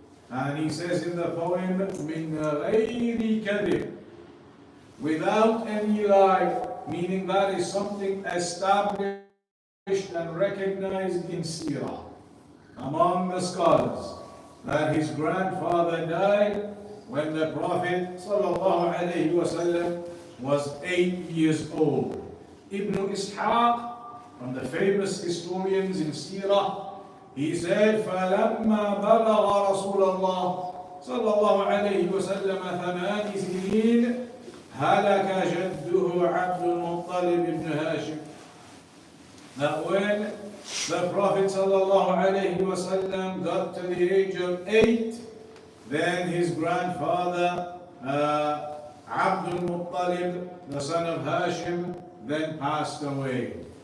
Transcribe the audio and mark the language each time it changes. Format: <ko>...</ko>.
<en>And he says in the poem,</en> <ar>مِنْ غَيْرِ كَذِبٍ,</ar> <en>without any lie, meaning that is something established and recognized in Seerah among the scholars, that his grandfather died when the Prophet ﷺ was 8 years old. Ibn Ishaq, from the famous historians in Seerah, he said,</en> <ar>فَلَمَّا بَلَغَ رَسُولَ اللَّهِ صلى الله عليه وسلم 8 سنين هلك جده عبد المطلب بن هاشم.</ar> <en>That when the Prophet ﷺ got to the age of 8, then his grandfather Abdul Mutalib, the son of Hashim, then passed away.</en>